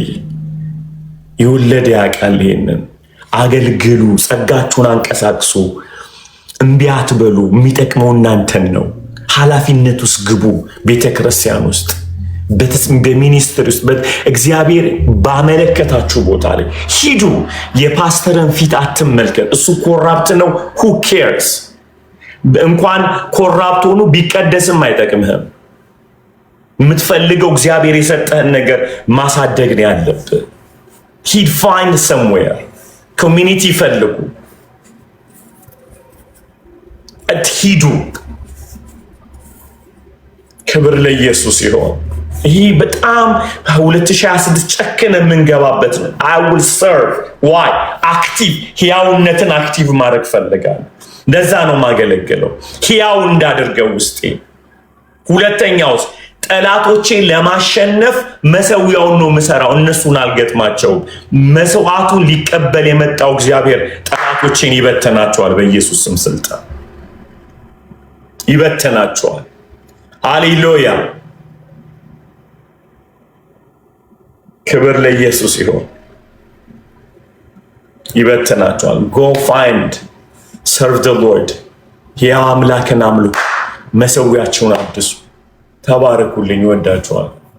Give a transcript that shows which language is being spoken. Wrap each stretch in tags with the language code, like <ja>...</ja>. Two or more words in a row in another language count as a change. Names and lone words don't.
<am>የወለደ ያውቃል ይሄንን። አገልግሉ፣ ጸጋችሁን አንቀሳቅሱ፣ እምቢ አትበሉ። የሚጠቅመው እናንተን ነው። ኃላፊነት ውስጥ ግቡ። ቤተክርስቲያን ውስጥ በሚኒስትሪ ውስጥ እግዚአብሔር ባመለከታችሁ ቦታ ላይ ሂዱ። የፓስተርን ፊት አትመልከት። እሱ ኮራፕት ነው።</am> <en>who cares?</en> <am>እንኳን ኮራፕት ሆኖ ቢቀደስም አይጠቅምህም። የምትፈልገው እግዚአብሔር የሰጠህን ነገር ማሳደግ ነው ያለብህ። ሂድ</am> <en>find somewhere</en> <am>ኮሚኒቲ ፈልጉ። ሂዱ። ክብር ለኢየሱስ ይሁን። ይህ በጣም 2026 ጨክነ የምንገባበት ነው።</am> <en>I will serve. Why?</en> <am>አክቲቭ ሕያውነትን አክቲቭ ማድረግ ፈልጋለሁ። ለዛ ነው ማገለግለው፣ ሕያው እንዳደርገው ውስጤ። ሁለተኛውስ ጠላቶቼን ለማሸነፍ መሰዊያውን ነው ምሰራው፣ እነሱን አልገጥማቸውም። መስዋዕቱን ሊቀበል የመጣው እግዚአብሔር ጠላቶቼን ይበተናቸዋል። በኢየሱስ ስም ስልጣን ይበተናቸዋል። ሃሌሉያ። ክብር ለኢየሱስ ይሁን። ይበተናቸዋል።</am> <en>go find serve the Lord።</en> <am>ያ አምላክን አምልኩ፣ መሰዊያቸውን አድሱ። ተባረኩልኝ። ወዳችኋል።</am>